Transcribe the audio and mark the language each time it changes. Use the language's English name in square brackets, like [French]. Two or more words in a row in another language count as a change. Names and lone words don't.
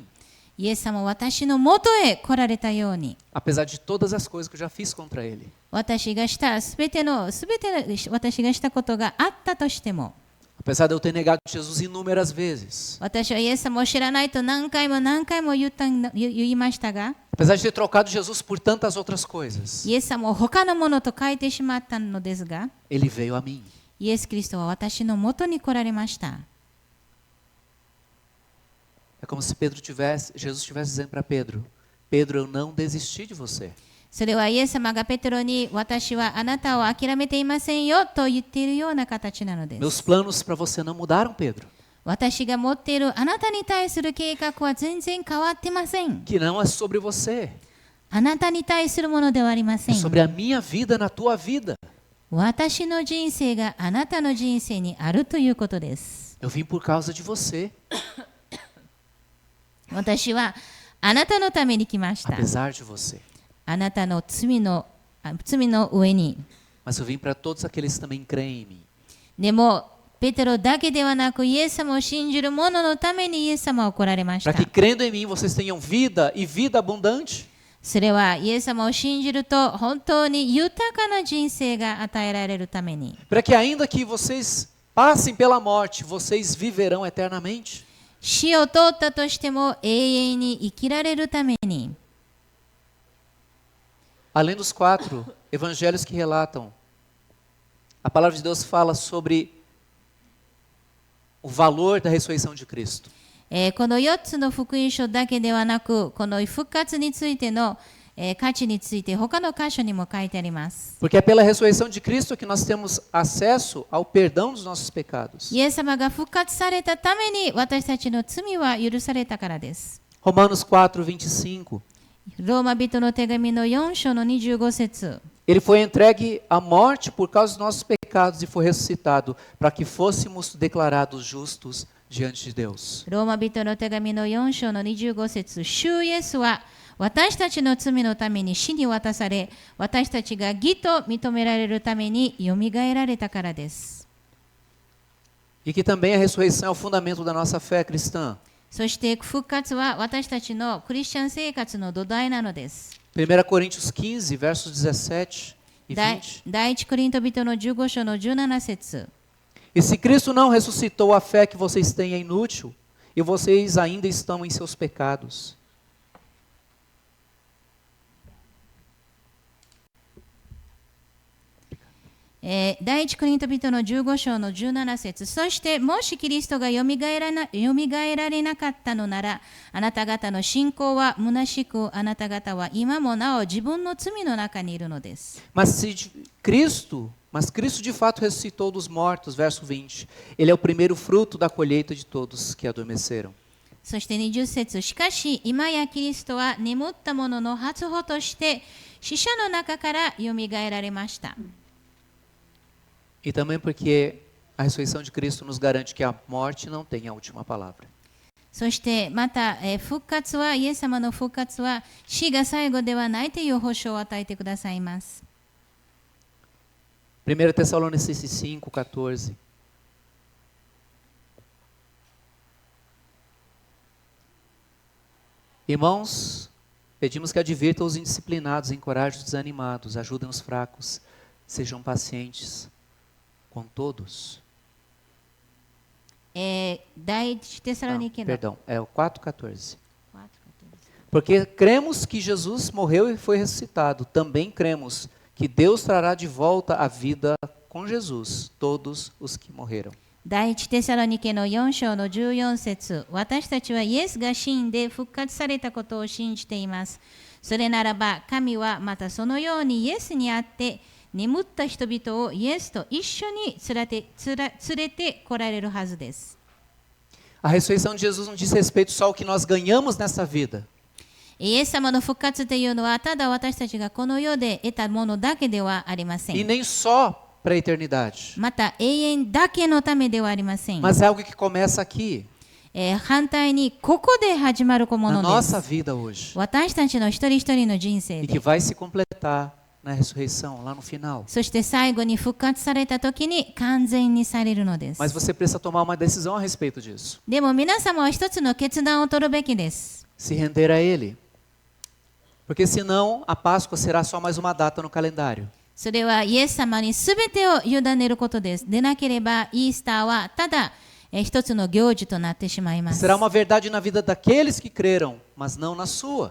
[Japanese] イエス様は私のもとへ来られたように、 [Portuguese] Apesar de todas as coisas que eu já fiz contra ele. [Japanese] 私がしたことがあったとしても、 [Portuguese] Apesar de eu ter negado Jesus inúmeras vezes. [Japanese] 私はイエス様を知らないと何回も言いましたが、 [Portuguese] Apesar de ter trocado Jesus por tantas outras coisas. [Japanese] イエス様を他のものと変えてしまったのですが、 [Portuguese] Ele veio a mim. [Japanese] イエス・キリストは私のもとに来られました。 [Portuguese] É como se Jesus estivesse dizendo para Pedro, Pedro, eu não desisti de você. [Japanese] それはイエス様がペテロに、私はあなたを諦めていませんよと言っているような形なのです。 [Portuguese] Meus planos para você não mudaram, Pedro. [Japanese] 私が持っているあなたに対する計画は全然変わってません。 [Portuguese] Que não é sobre você. [Japanese] あなたに対するものではありませ [Portuguese] É [Japanese] ん。 [Portuguese] sobre a minha vida na tua vida. [Japanese] 私の人生があなたの人生にあるということです。 [Portuguese] Eu vim por causa de você. [Japanese] 私はあなたのために来ました。 [Portuguese] Apesar de você. [Japanese] あなたの罪の上に。 [Portuguese] Mas eu vim para todos aqueles que também creem em mim. [Japanese] でも、ペテロだけではなく、イエス様を信じる者のためにイエス様は来られまし [Portuguese] Para [Japanese] た。 [Portuguese] que crendo em mim vocês tenham vida e vida abundante. [Japanese] それはイエス様を信じると本当に豊かな人生が与えられるために。 [Portuguese] Para que ainda que vocês passem pela morte, vocês viverão eternamente. [Japanese] 死を通ったとしても永遠に生きられるために。 [Portuguese] Além dos 4 evangelhos que relatam, a palavra de Deus fala sobre o valor da ressurreição de Cristo. [Japanese] この4つの福音書だけではなく、この復活についての価値について他の箇所にも書いてあります。 [Portuguese] Porque é pela ressurreição de Cristo que nós temos acesso ao perdão dos nossos pecados. [Japanese] イエス様が復活されたために私たちの罪は許されたからです。 [Portuguese] Romanos 4:25. [Japanese] ローマ人の手紙の4章の25節。 [Portuguese] Ele foi entregue à morte por causa dos nossos pecados e foi ressuscitado para que fôssemos declarados justos diante de Deus. [Japanese] ローマ人の手紙の4章の25節。主イエスは私たちの罪のために死に渡され、私たちが義と認められるためによみがえられたからです。 [Portuguese] E que também a ressurreição é o fundamento da nossa fé cristã. [Japanese] そして復活は私たちのクリスチャン生活の土台なのです。 [Portuguese] 1 Coríntios 15, versos 17 e 20. [Japanese] 第一コリント人の15章の17節。 [Portuguese] E se Cristo não ressuscitou, a fé que vocês têm é inútil e vocês ainda estão em seus pecados. [Japanese] 第一コリント人の15章の17節。そしてもしキリストがよみがえられなかったのなら、あなた方の信仰は虚しく、あなた方は今もなお自分の罪の中にいるのです。 [Portuguese] Mas Cristo de fato ressuscitou dos mortos, verso 20. Ele é o primeiro fruto da colheita de todos que adormeceram. [Japanese] そして20節。しかし今やキリストは眠った者の初歩として死者の中からよみがえられました。 [Portuguese] E também porque a ressurreição de Cristo nos garante que a morte não tem a última palavra. [Japanese] そしてまた、復活は、イエス様の復活は死が最後ではないという保証を与えてくださいます。 [Portuguese] 1 Tessalonicenses 5:14. Irmãos, pedimos que advirtam os indisciplinados, encorajem os desanimados, ajudem os fracos, sejam pacientes com todos. [Japanese] 第一テサロニケの [Portuguese] Perdão, é o 4:14. Porque cremos que Jesus morreu e foi ressuscitado. Também cremos que Deus trará de volta a vida com Jesus todos os que morreram. [Japanese] 第一テサロニケの4章の14節。私たちはイエスが死んで復活されたことを信じています。それならば神はまたそのようにイエスにあって眠った人々をイエスと一緒に連れて来られるはずです。 [Portuguese] A ressurreição de Jesus não diz respeito só ao que nós ganhamos nessa vida. [Japanese] イエス様の復活というのはただ私たちがこの世で得たものだけではありませ [Portuguese] E [Japanese] ん。 [Portuguese] nem só para a eternidade. [Japanese] また永遠だけのためではありません。 [Portuguese] Mas é algo que começa aqui, [Japanese] 反対にここで始まるも [Portuguese] na [Japanese] ので [Portuguese] nossa [Japanese] す。 [Portuguese] vida hoje. [Japanese] 私たちの一人一人の人生 [Portuguese] E que [Japanese] で。 [Portuguese] vai se completar na ressurreição, lá no final. [Japanese] そして最後に復活された時に完全にされるのです。 [Portuguese] Mas você precisa tomar uma decisão a respeito disso. [Japanese] でも皆様は一つの決断を取るべきです。 [Portuguese] Se render a Ele. Porque senão a Páscoa será só mais uma data no calendário. [Japanese] それはイエス様にすべてを委ねることです。でなければイースターはただ一つの行事となってしまいます。 [Portuguese] Será uma verdade na vida daqueles que creram, mas não na sua.